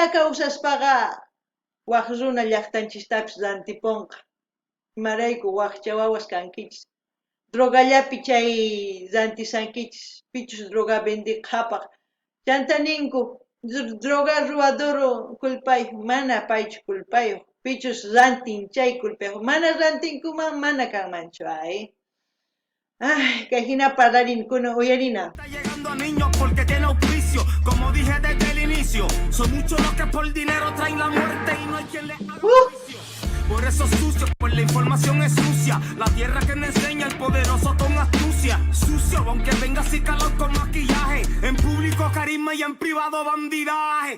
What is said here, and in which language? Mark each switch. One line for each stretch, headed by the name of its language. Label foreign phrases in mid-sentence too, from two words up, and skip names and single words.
Quechua: kawsaspaqa waq runa llaqtanchistapis rantipunqa imarayku waqcha wawas kankichis drogallapi chay rantisankichis pichus droga vendiq hapaq chanta ninku droga ruwador culpayuq mana paychu culpayuq pichus rantin chay culpayuq mana rantinkuman mana kanmanchu kay hina parlarinkuna uyarina
Spanish: Está llegando a niños porque tiene auspicio, como dije desde el inicio. Son muchos los que por dinero traen la muerte y no hay quien le haga juicio. Por eso es sucio, pues la información es sucia. La tierra que me enseña el poderoso con astucia. Sucio, aunque venga así calor con maquillaje. En público carisma y en privado bandidaje.